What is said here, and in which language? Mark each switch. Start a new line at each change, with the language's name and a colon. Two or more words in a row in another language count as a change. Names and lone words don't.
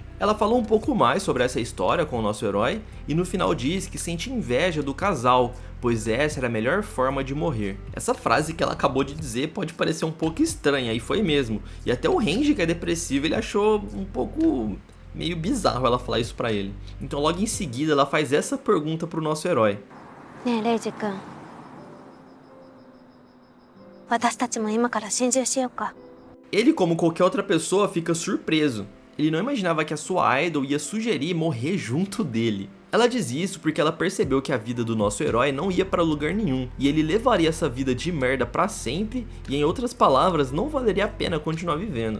Portuguese: Ela falou um pouco mais sobre essa história com o nosso herói e no final diz que sente inveja do casal, pois essa era a melhor forma de morrer. Essa frase que ela acabou de dizer pode parecer um pouco estranha, e foi mesmo. E até o Renji, que é depressivo, ele achou um pouco meio bizarro ela falar isso pra ele. Então logo em seguida ela faz essa pergunta pro nosso herói.
Japanese: ねえレイジ君、私たちも今から心中しようか。
Portuguese: Ele, como qualquer outra pessoa, fica surpreso. Ele não imaginava que a sua idol ia sugerir morrer junto dele. Ela diz isso porque ela percebeu que a vida do nosso herói não ia para lugar nenhum, e ele levaria essa vida de merda para sempre, e em outras palavras, não valeria a pena continuar vivendo.